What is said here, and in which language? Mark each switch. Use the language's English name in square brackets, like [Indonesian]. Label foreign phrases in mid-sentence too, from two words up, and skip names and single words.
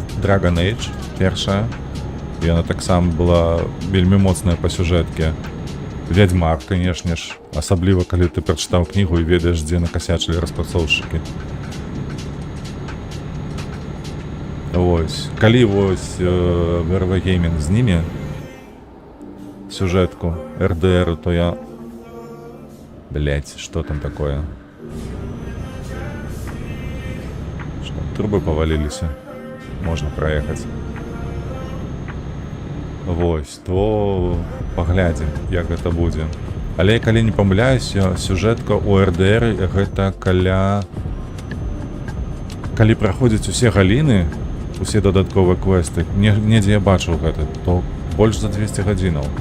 [Belarusian] Dragon Age першая. Яна таксама была вельмі моцная па сюжэтке. Вядзьмар, канешне ж, асабліва калі ты прачытаў кнігу і ведаеш, дзе накасячылі распрацоўшчыкі. Вось. Калі вось VRV Gaming зніме сюжэтку RDR, то я... [Russian] Блять, что там такое? Что, трубы повалились? Можно проехать. [Belarusian] Вось, то паглядзім, як гэта будзе. Але калі не памыляюся, сюжэтка у RDR гэта каля... Калі праходзяць усе галіны, усе дадатковыя квесты, недзе я бачыў гэта, то больш за 200 гадзінаў.